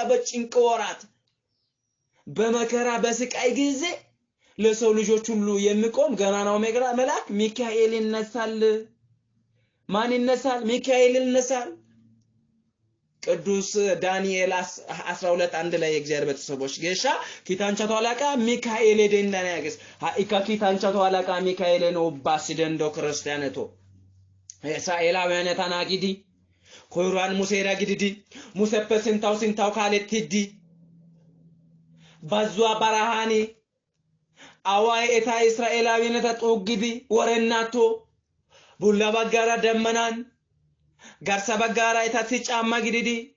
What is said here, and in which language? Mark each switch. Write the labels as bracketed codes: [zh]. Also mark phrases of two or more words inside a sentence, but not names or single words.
[am] በጭንቅ ወራት በመከራ በስቃይ ጊዜ ለሰው ልጆች ሁሉ የሚቆም ገናናው መልአክ ሚካኤል ይነሳል ማን ይነሳል ሚካኤል ይነሳል ቅዱስ ዳንኤል 12 አንድ ላይ የእግዚአብሔር ቤተሰቦች [wal] ጌሻ ኪታንቻ ተዋላቃ ሚካኤል ደንዳና ያገስ ሃኢካ ኪታንቻ ተዋላቃ ሚካኤል ነው ባሲደንዶ ክርስቲያነቶ እስራኤላውያን ታናጊዲ ኮይራን ሙሴራ ጊዲዲ ሙሰፐስንታው ሲንታው ካለትዲ ባዟ ባራሃኒ አዋይ ኤታ እስራኤላውያን ተጦግዲ ወረናቶ ቡላ ባጋራ ደመናን ጋርሳ ባጋራ ኤታሲ ጫማ ግዲዲ